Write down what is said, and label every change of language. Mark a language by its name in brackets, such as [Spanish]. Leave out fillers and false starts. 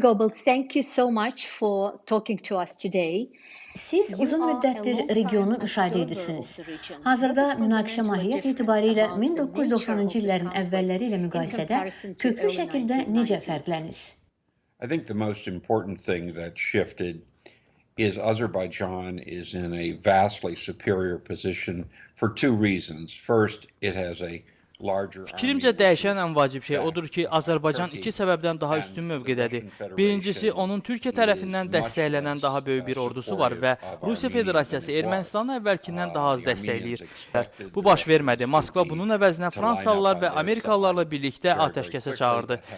[English] Qobl, thank you so much for talking to us today. [Azerbaijani] Siz uzun müddətdir regionu müşahidə edirsiniz. Hazırda münaqişə mahiyyət etibarilə 1990-cı illərin əvvəlləri ilə müqayisədə köklü şəkildə necə fərqlənir? [English] I think the most important thing that shifted is Azerbaijan is in a vastly superior position for two reasons. First, it has a [Azerbaijani] Fikrimcə dəyişən ən vacib şey odur ki, Azərbaycan iki səbəbdən daha üstün mövqedədir. Birincisi, onun Türkiyə tərəfindən dəstəklənən daha böyük bir ordusu var və Rusiya Federasiyası Ermənistanı əvvəlkindən daha az dəstəkləyir. Bu baş vermədi. Moskva bunun əvəzinə Fransalılar və Amerikalılarla birlikdə atəşkəsə çağırdı.